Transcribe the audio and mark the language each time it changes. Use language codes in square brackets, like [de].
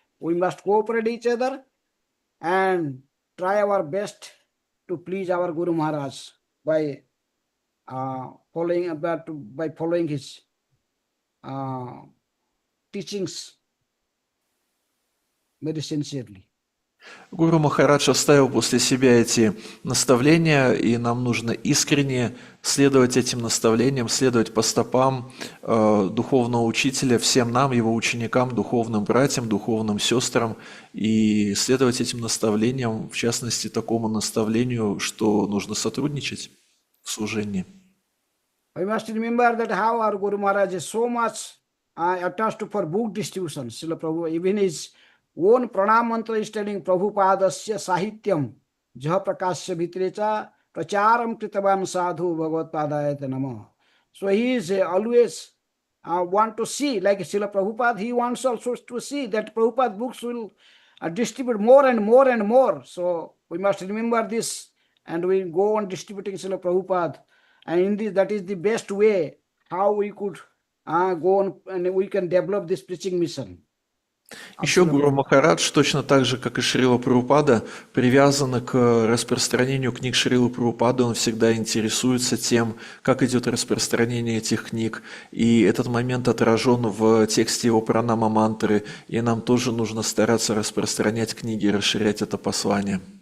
[en] We must cooperate each other and try our best to please our Guru Maharaj by following his teachings very sincerely. [ru] Гуру Махарадж оставил после себя эти наставления, и нам нужно искренне следовать этим наставлениям, следовать по стопам духовного учителя, всем нам, его ученикам, духовным братьям, духовным сестрам, и следовать этим наставлениям, в частности, такому наставлению, что нужно сотрудничать в служении. [en] We must remember that how our Guru Maharaj is so much attached for book distribution. Srila Prabhu, even his own pranam mantra is telling [sa] Prabhupadasya sahityam jaha prakasya bhitrecha pracharam kritavan sadhu bhagavatpadayata namo. [en] So he is always want to see, like Srila Prabhupada, he wants also to see that Prabhupada books will distribute more and more and more. So we must remember this and we go on distributing Srila Prabhupada. And in this, that is the best way how we could go on and we can develop this preaching mission. [ru] Еще Гуру Махарадж, точно так же, как и Шрила Прабхупада, привязан к распространению книг Шрилы Прабхупады. Он всегда интересуется тем, как идет распространение этих книг. И этот момент отражен в тексте его пранама мантры. И нам тоже нужно стараться распространять книги и расширять это послание.